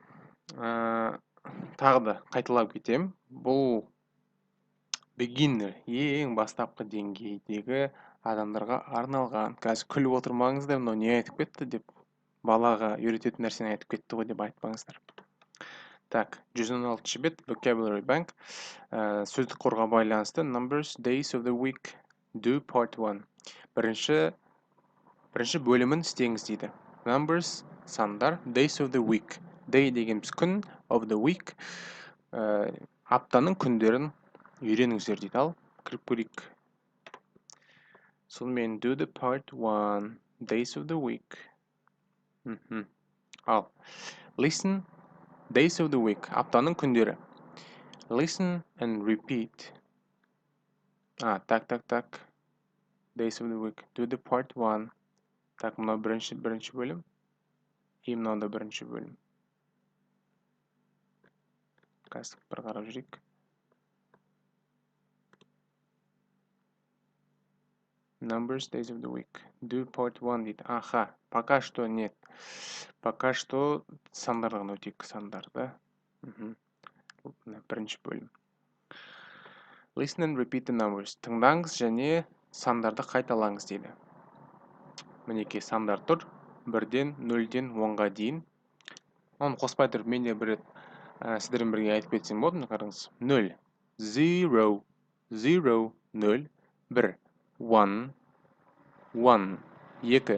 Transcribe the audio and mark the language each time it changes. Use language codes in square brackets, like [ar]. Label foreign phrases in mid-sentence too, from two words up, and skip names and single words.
[kk] Тағы да қайталап кетем. Бұл beginner, ең бастапқы деңгейдегі адамдарға арналған. Қазір күліп отырмаңыздар, мынау не айтып кетті деп, балаға үйрететін нәрсені айтып кетті ғой деп айтпаңыздар. Так, 116 бет, [en] vocabulary bank. [kk] Сөздік қорға байланысты [en] numbers, days of the week, do part 1. [kk] Бірінші бөлімін істеңіз дейді. Numbers, сандар, [en] days of the week. Day [kk] дегеніміз күн, [en] of the week. [kk] Аптаның күндерін үйреніңіздер дейді. Ал, кіріп көрейік. Сонымен [en] do the part 1, days of the week. Ал, listen, days of the week, [kk] аптаның күндері. [en] Listen and repeat. Так. Days of the week, do the part 1. [kk] Так, мынау бірінші бөлім. И мынау да бірінші бөлім. Қазір бір қарап жүрейік. [en] Numbers, days of the week. Do part 1 [kk] дейді. Аха, [ru] пока что нет. Пока что [kk] сандардан өтейік, сандарда. Бірінші бөлім. [en] Listen and repeat the numbers. [kk] Тыңдаңыз және сандарды қайталаңыз дейді. Мінеке сандар тұр. 1-ден 0-ден 10-ға дейін. Оны қоспай тұрып, мен де бір сіздермен бірге айтып кетсем болды, қараңыз. 0, 0, 0, 0, 1, 1, 1, 2,